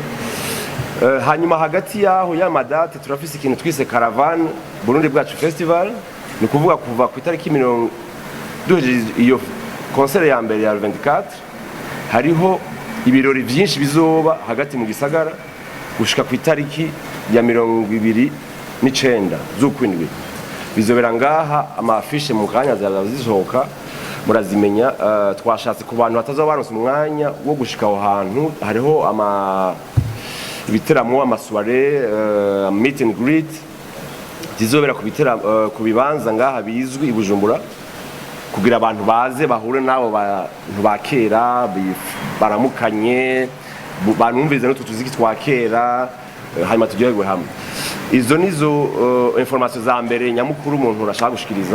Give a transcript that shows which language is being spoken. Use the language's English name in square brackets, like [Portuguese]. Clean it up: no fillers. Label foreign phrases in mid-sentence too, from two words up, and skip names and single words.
[Rundi] Hanyuma hagati yaho ya madate turafise ikintu twise Caravane Burundi Bwacu Festival, ni kuvuga kuva ku itariki 40 iyo concert ya mbere ya 24 hariho ibirori byinshi bizoba hagati mu gisagara gushika ku itariki ya 29 z'ukwindwi. Bizobera ngaha amafishe mu kanya zazisohoka murazimenya. Twashatse ku bantu batazoba baronse umwanya wo gushika aho hantu, hariho ibiteramo amasware [English] meet and greet [Rundi] zizobera ku bibanza ngaha bizwi i Bujumbura kugira abantu baze bahure nabo bantu bakera baramukanye banumvize no tutuziki twakera hanyuma tujyegwe hamwe. Izo nizo information za mbere nyamukuru umuntu urashaka gushikiriza.